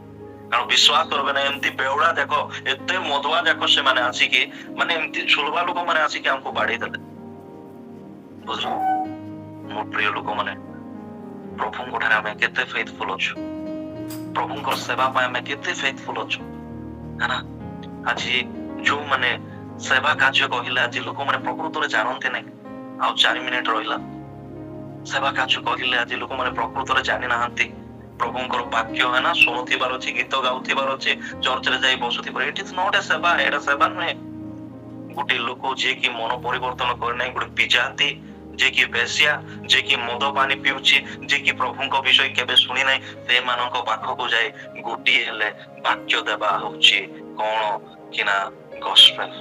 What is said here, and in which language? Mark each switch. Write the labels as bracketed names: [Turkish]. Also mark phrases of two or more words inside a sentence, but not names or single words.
[Odia] କାରଣ ବିଶ୍ୱାସ କରିବେ ନା, ଏମିତି ବେଉଳା ଯାକ, ଏତେ ମଦୁଆ ଯାକ ସେମାନେ ଆସିକି, ମାନେ ଏମିତି ଛୁଲବା ଲୋକମାନେ ଆସିକି ଆମକୁ ବାଡେଇ ଦେଲେ। ବୁଝିଲ ମୋର ପ୍ରିୟ ଲୋକମାନେ, ପ୍ରଭୁଙ୍କ ଠାରେ ଆମେ କେତେ ଫେଥଫୁଲ ଅଛୁ, ପ୍ରଭୁଙ୍କର ସେବା ପାଇଁ ଆମେ କେତେ ଫେଥଫୁଲ ଅଛୁ, [Hindi] है ना? [Odia] ଆଜି ଯୋଉମାନେ ସେବା କାର୍ଯ୍ୟ କହିଲେ, ଆଜି ଲୋକମାନେ ପ୍ରକୃତରେ ଜାଣନ୍ତି ନାହିଁ। ଆଉ 4 ମିନିଟ ରହିଲା, ସେବା କାର୍ଯ୍ୟ କହିଲେ ଆଜି ଲୋକମାନେ ପ୍ରକୃତରେ ଜାଣି ନାହାନ୍ତି। ପ୍ରଭୁଙ୍କର ବାକ୍ୟ, [Hindi] है ना, [Odia] ଶୁଣୁଥିବାର ଅଛି, ଗୀତ ଗାଉଥିବାର ଅଛି, ଚର୍ଚ୍ଚରେ ଯାଇ ବସୁଥିବାର, [English] it is not a [Odia] ସେବା। ଏଇଟା ସେବା ନୁହେଁ। ଗୋଟେ ଲୋକ ଯିଏକି ମନ ପରିବର୍ତ୍ତନ କରିନାହିଁ, ଗୋଟେ ବିଜାତି, ଯିଏକି ବେଶ୍ୟା, ଯିଏକି ମଦ ପାଣି ପିଉଛି, ଯିଏକି ପ୍ରଭୁଙ୍କ ବିଷୟ କେବେ ଶୁଣି ନାହିଁ, ସେମାନଙ୍କ ପାଖକୁ ଯାଇ ଗୋଟିଏ ହେଲେ ବାକ୍ୟ ଦେବା ହଉଛି କଣ କି ନା ଗସ୍ପେଲ।